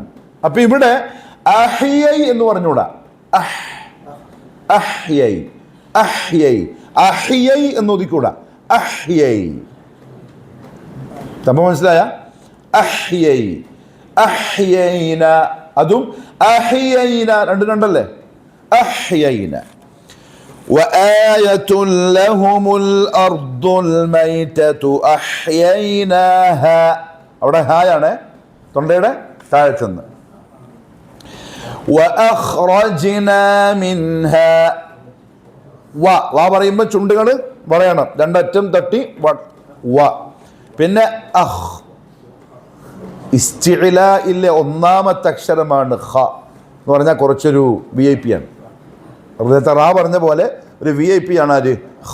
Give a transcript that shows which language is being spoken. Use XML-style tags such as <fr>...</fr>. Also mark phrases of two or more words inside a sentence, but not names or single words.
<ml>അപ്പൊ ഇവിടെ അഹ്യൈ എന്ന് പറഞ്ഞൂടാ, അഹ്യൈ, അഹ്യൈ, അഹ്യൈ എന്ന് ഒതുക്കൂടാ, അഹ്യൈ. സംഭവം മനസ്സിലായ? അഹ്യൈ, അഹ്യൈന, അതും അഹ്യൈന, രണ്ടല്ലേ? അഹ്യൈന.</ml> <ar>وآية لهم الأرض الميتة أحييناها.</ar> <ml>അവിടെ ഹായാണ് തൊണ്ടയുടെ താഴത്തുനിന്ന്.</ml> <ar>وأخرجنا منها.</ar> <ml>വാ പറയുമ്പോൾ ചുണ്ടുകൾ പറയണം, 2 അറ്റം തട്ടി വ. പിന്നെ ഇസ്തിഇലാഇലെ 1ാമത്തെ അക്ഷരമാണ് ഖ എന്ന് പറഞ്ഞാൽ കുറച്ചൊരു VIP ആണ്. ഹൃദയത്തെ റാ പറഞ്ഞ പോലെ ഒരു VIP ആണ് ആര്? ഖ.</ml>